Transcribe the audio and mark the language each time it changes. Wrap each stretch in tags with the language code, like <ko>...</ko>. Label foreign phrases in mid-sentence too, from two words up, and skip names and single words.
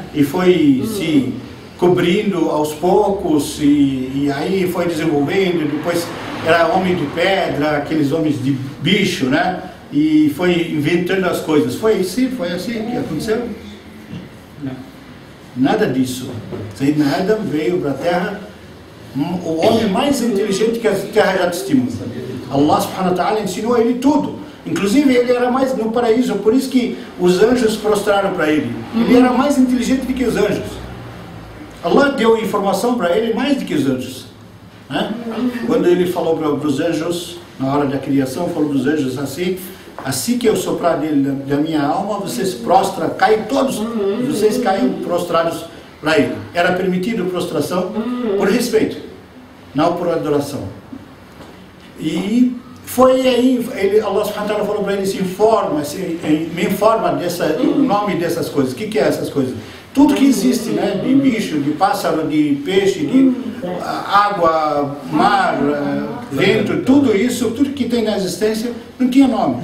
<pt>E foi se cobrindo aos poucos, e aí foi desenvolvendo, depois era homem de pedra, aqueles homens de bicho, né? E foi inventando as coisas. Foi assim que aconteceu? Não. Nada disso. Sayyidina Adam veio para a Terra, o homem mais inteligente que a Terra já testemunha.</pt> <ar>الله سبحانه وتعالى</ar> <pt>ensinou a ele tudo. Inclusive ele era mais no paraíso, por isso que os anjos prostraram para ele. Ele era mais inteligente do que os anjos. Allah deu informação para ele mais do que os anjos, né? Quando ele falou para os anjos, na hora da criação, falou para os anjos assim que eu soprar da minha alma, vocês prostram, caem todos, vocês caem prostrados para ele. Era permitido prostração por respeito, não por adoração. E Foi aí,</pt> <ar>الله سبحانه وتعالى</ar> <pt>falou para ele, me informa o nome dessas coisas. O que é essas coisas? Tudo que existe, né? De bicho, de pássaro, de peixe, de água, mar, vento, tudo isso, tudo que tem na existência, não tinha nome.</pt>